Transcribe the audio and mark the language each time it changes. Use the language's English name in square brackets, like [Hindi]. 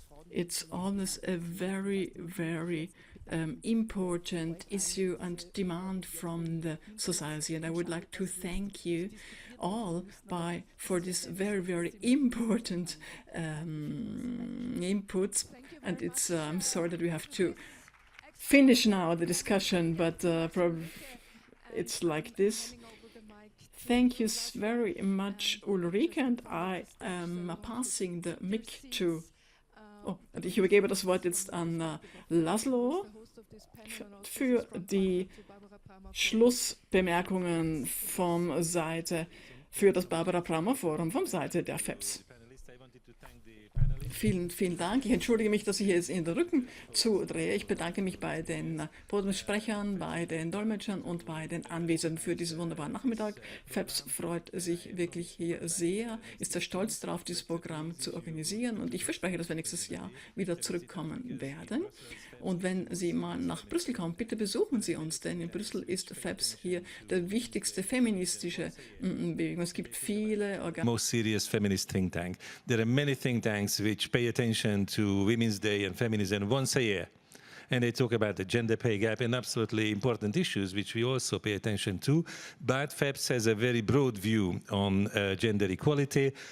[English] It's always a very, very important issue and demand from the society, and I would like to thank you all for this very, very important inputs. And it's I'm sorry that we have to finish now the discussion, but probably it's like this. Thank you very much, Ulrike, and I am passing the mic to. [German] Und ich übergebe das Wort jetzt an Laszlo für die Schlussbemerkungen für das Barbara Prammer Forum vom Seite der FEPS. Vielen, vielen Dank. Ich entschuldige mich, dass ich jetzt in den Rücken zudrehe. Ich bedanke mich bei den Podiumssprechern, bei den Dolmetschern und bei den Anwesenden für diesen wunderbaren Nachmittag. FEPS freut sich wirklich hier sehr, ist sehr stolz darauf, dieses Programm zu organisieren. Und ich verspreche, dass wir nächstes Jahr wieder zurückkommen werden. Und wenn Sie mal nach Brüssel kommen, bitte besuchen Sie uns, denn in Brüssel ist FEPS hier der wichtigste feministische Bewegung. Es gibt viele [English] most serious feminist think tank. There are many think tanks which pay attention to Women's Day and feminism once a year. And they talk about the gender pay gap and absolutely important issues, which we also pay attention to. But FEPS has a very broad view on gender equality.